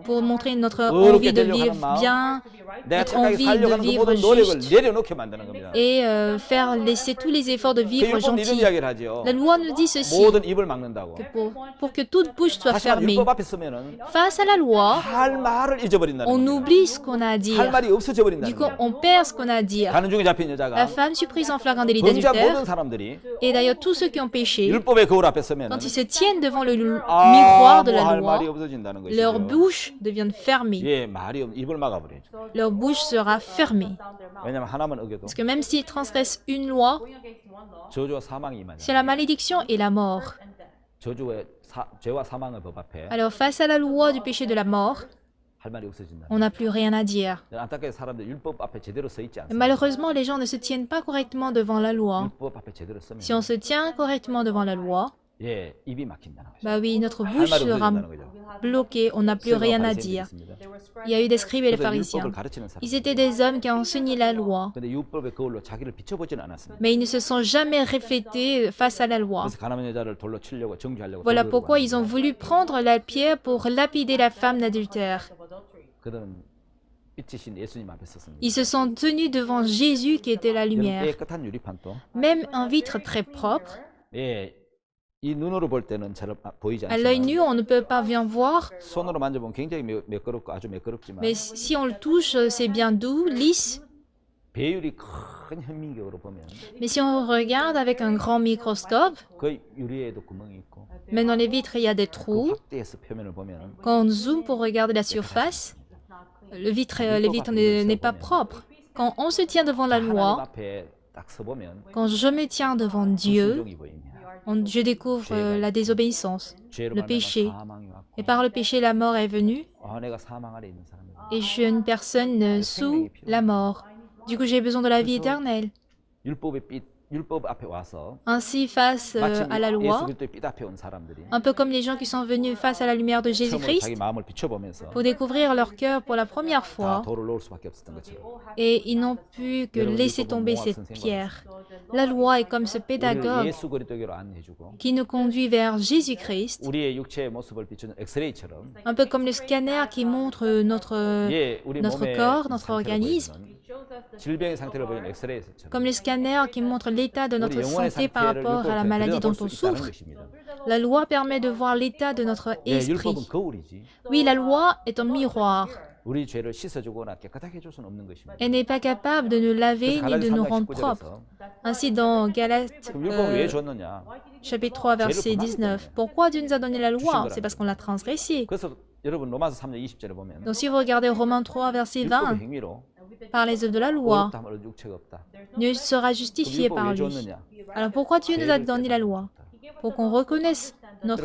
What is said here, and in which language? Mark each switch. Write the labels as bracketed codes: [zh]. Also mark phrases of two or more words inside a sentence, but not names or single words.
[fr] pour montrer notre [ko] 어렵게 [fr] envie de [ko] 되려고 [fr] vivre [ko] 하는 마음, [fr] bien, [ko] 내가 [fr] notre [ko] 착하게 [fr] envie [ko] 살려고 [fr] de [ko] 하는 그 [fr] vivre [ko] 모든 노력을 [fr] juste [ko] 내려놓게 만드는 겁니다. [fr] et faire laisser tous les efforts de [ko] 그 [fr] vivre [ko] 율법은 이런 [fr] gentil. [ko] 이야기를 하죠. [fr] La loi nous dit ceci, [ko] 모든 입을 막는다고. [fr] que pour que toute bouche soit [ko] 다시 말하면 [fr] fermée. [ko] 율법 앞에 서면은 [fr] Face à la loi, [ko] 할 말을 잊어버린다는 [fr] on [ko] 겁니다. [fr] oublie ce qu'on a à [ko] 할 [fr] dire. [ko] 말이 없어져 [fr] Du [ko] 버린다는 [fr] coup, [ko] 거예요. [fr] on perd ce qu'on a à dire. [ko] 가는 중에 잡힌 [fr] La [ko] 여자가 [fr] femme surprise en flagrant délit [ko] 범죄한 [fr] d'adultère, [ko] 모든 사람들이 [fr] et d'ailleurs tous ceux qui ont péché, [ko] 율법의 거울 앞에 서면 [fr] quand ils se tiennent devant le miroir de [ko] 아무 [fr] la [ko] 할 [fr] loi, [ko] 말이 없어진다는 [fr] leur [ko] 것이죠. [fr] bouche devient fermée. [ko] 예, 말이 입을 막아버리죠. [fr] Leur bouche sera fermée. [ko] 왜냐하면 하나만 어겨도 [fr] Parce que même s'ils transgressent une loi, [ko] 저주와 사망이 [fr] c'est [ko] 임하잖아요. [fr] la malédiction et la mort. [ko] 저주의 죄와 사망의 법 앞에 [fr] Alors face à la loi du péché de la mort, [ko] 할 말이 없어진다. [fr] on n'a plus rien à dire. [ko] 안타깝게 사람들 율법 앞에 제대로 서 있지 않습니다. [fr] Malheureusement, les gens ne se tiennent pas correctement devant la loi. [ko] 율법 앞에 제대로 서면 [fr] Si on se tient correctement devant la loi, [ko] 예, 입이 막힌다는 거죠. [fr] bah oui, notre [ko] 할 [fr] bouche [ko] 말이 [fr] sera [ko] 없어진다는 거죠. [fr] bloquée, on n'a plus rien à dire. Il y a eu des scribes et des [ko] 그래서 [fr] pharisiens. [ko] 율법을 가르치는 사람. [fr] Ils étaient des hommes qui enseignaient la loi, [ko] 근데 율법의 거울로 자기를 비춰보지는 않았습니다. [fr] mais ils ne se sont jamais reflétés face à la loi. [ko] 그래서 가나안 여자를 돌로 치려고 정죄하려고. [fr] Voilà [ko] 돌로 [fr] pourquoi [ko] 들고 [fr] ils ont [ko] 왔는데 [fr] voulu prendre la pierre pour lapider la femme d'adultère. [ko] 그들은 빛이신 예수님 앞에 섰습니다. [fr] Ils se sont tenus devant Jésus qui était la [ko] 여러분, [fr] lumière. [ko] 깨끗한 유리판도 [fr] Même un vitre très propre, [ko] 예, 이 눈으로 볼 때는 잘 보이지 [fr] à l'œil nu, [ko] 않지만 [fr] on ne peut pas bien voir, [ko] 손으로 만져보면 굉장히 매끄럽고 아주 매끄럽지만 [fr] mais si on le touche, c'est bien doux, lisse. [ko] 배율이 큰 현미경으로 보면 [fr] Mais si on regarde avec un grand microscope, [ko] 그 유리에도 구멍이 있고 [fr] même dans les vitres, il y a des [ko] 그 [fr] trous. [ko] 확대해서 표면을 보면 [fr] Quand on zoome pour regarder la surface, les vitres n'est pas propre. Quand on se tient devant la [ko] 하나님 [fr] loi, [ko] 앞에 딱 서보면 [fr] quand je me tiens devant Dieu, [ko] 불순종이 보입니다. [fr] je découvre la désobéissance. [ko] 죄로 [fr] le [ko] 말미암아 [fr] péché. [ko] 사망이 왔고 [fr] Et par le péché, la mort est venue. [ko] 내가 사망 아래 있는 사람이다. [fr] Et je suis une personne sous la mort. Du coup, j'ai besoin de la vie éternelle. [ko] 율법 앞에 와서 [fr] Ainsi, face [ko] 마치 [fr] à la [ko] 예수 [fr] loi, [ko] 그리스도의 빛 앞에 온 사람들이 [fr] un peu comme les gens qui sont venus face à la lumière de [ko] 처음으로 [fr] Jésus-Christ [ko] 자기 마음을 비춰보면서 [fr] pour découvrir leur cœur pour la première [ko] 다 [fr] fois. [ko] 돌을 놓을 수밖에 없었던 것처럼 [fr] Et ils n'ont pu que laisser tomber cette pierre. La loi est comme ce [ko] 우리를 [fr] pédagogue [ko] 예수 그리스도에게로 안내해주고 [fr] qui nous conduit vers Jésus-Christ, [ko] 우리의 육체의 모습을 비추는 엑스레이처럼 [fr] un peu comme le scanner qui montre notre [ko] 우리 [fr] notre [ko] 몸의 [fr] corps, notre [ko] 상태를 [fr] organisme. [ko] 보여주는 질병의 상태를 보이는 엑스레이처럼 [fr] comme les scanners qui montrent l'état de [ko] 우리 [fr] notre [ko] 영혼의 [fr] santé par [ko] 상태를 [fr] rapport à la [ko] 율법에 [fr] maladie dont [ko] 들여다볼 [fr] on [ko] 수 있다는 [fr] souffre. [ko] 것입니다. [fr] La loi permet de voir l'état de notre [ko] 예, [fr] esprit. [ko] 율법은 거울이지. [fr] Oui, la loi est un miroir. [ko] 우리 죄를 씻어주거나 깨끗하게 해줄 수는 없는 것입니다. [fr] Elle n'est pas capable de nous laver [ko] 그래서 [fr] ni de [ko] 갈라디아 [fr] nous [ko] 3장 [fr] rendre propres. [ko] 19절에서 [fr] Ainsi, dans Galates [ko] 그럼 율법을 왜 줬느냐? [fr] chapitre 3, verset 19, pourquoi Dieu nous a donné la loi? C'est parce qu'on l'a transgressée. [ko] 그래서 여러분 로마서 3장 20절에 보면 [fr] Donc, si vous regardez Romains 3, verset [ko] 율법의 [fr] 20, [ko] 행위로 [fr] par les œuvres de la loi, [ko] 의롭다 함을 육체가 없다. [fr] Dieu sera [ko] 그럼 [fr] justifié [ko] 율법 [fr] par [ko] 왜 [fr] lui. [ko] 줬느냐? [fr] Alors, pourquoi Dieu nous a donné la loi? Pour qu'on reconnaisse notre